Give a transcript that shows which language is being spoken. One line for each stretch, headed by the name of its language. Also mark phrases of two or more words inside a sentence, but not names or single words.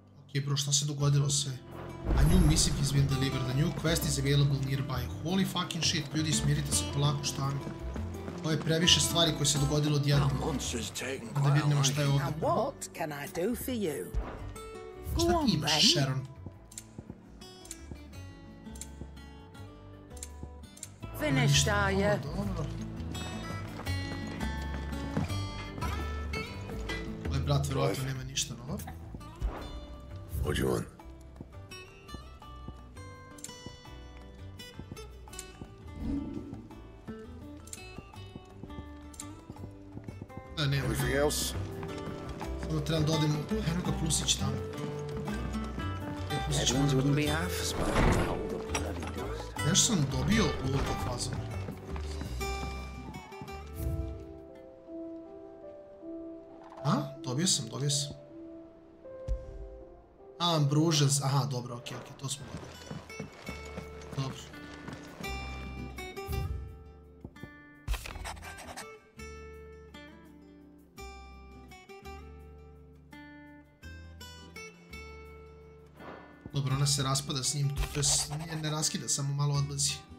Bosnian: Okej, bro, šta se dogodilo sve?
English: A new missive has been delivered. A new quest is available nearby. Holy fucking shit,
Bosnian: ljudi, smirite se polako, šta mi? Ovo je previše stvari koje se dogodilo odjednom. Da vidimo šta je ovdje. Šta ti imaš, Sharon?
English: Finished, are you?
Bosnian: Dobro. Ovaj brat vjerovatno nema ništa novo.
English: What do you want?
Bosnian: Da, nema.
English: Anything else?
Bosnian: Samo trebam da odem u jednoga plusić tamo.
English: Headlands wouldn't be half as bad to hold the bloody dust.
Bosnian: Nešto sam dobio u ovom fazonu. A? Dobio sam. A, Bružez, aha, dobro, okej, to smo dobili. Dobro. Dobro, ona se raspada s njim, to je ne raskida, samo malo odlazi.